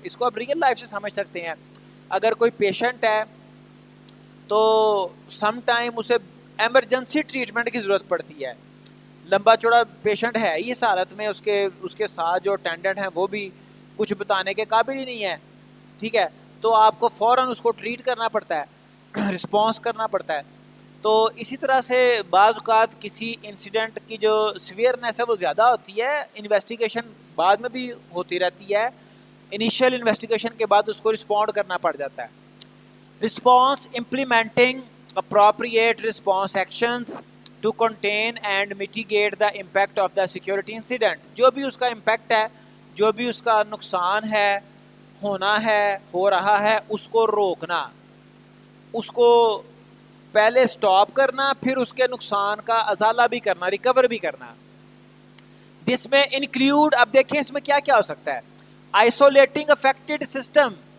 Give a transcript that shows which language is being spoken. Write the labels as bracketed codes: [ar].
[ur] اس کو آپ real life سے سمجھ سکتے ہیں. اگر کوئی پیشنٹ ہے تو سم ٹائم اسے ایمرجنسی ٹریٹمنٹ کی ضرورت پڑتی ہے, لمبا چوڑا پیشنٹ ہے اس حالت میں, اس کے ساتھ جو اٹینڈنٹ ہیں وہ بھی کچھ بتانے کے قابل ہی نہیں ہے, ٹھیک ہے, تو آپ کو فوراً اس کو ٹریٹ کرنا پڑتا ہے, رسپانس کرنا پڑتا ہے. تو اسی طرح سے بعض اوقات کسی انسیڈنٹ کی جو سویئرنیس ہے وہ زیادہ ہوتی ہے, انویسٹیگیشن بعد میں بھی ہوتی رہتی ہے, انیشیل انویسٹیگیشن کے بعد اس کو رسپونڈ کرنا پڑ جاتا ہے. [en] Response implementing appropriate response actions to contain and mitigate the impact of the security incident. [ur] جو بھی اس کا امپیکٹ ہے, جو بھی اس کا نقصان ہے, ہونا ہے, ہو رہا ہے, اس کو روکنا, اس کو پہلے سٹاپ کرنا, پھر اس کے نقصان کا ازالہ بھی کرنا, ریکور بھی کرنا. جس میں انکلیوڈ, اب دیکھیں اس میں کیا کیا ہو سکتا ہے. [en] Isolating affected system.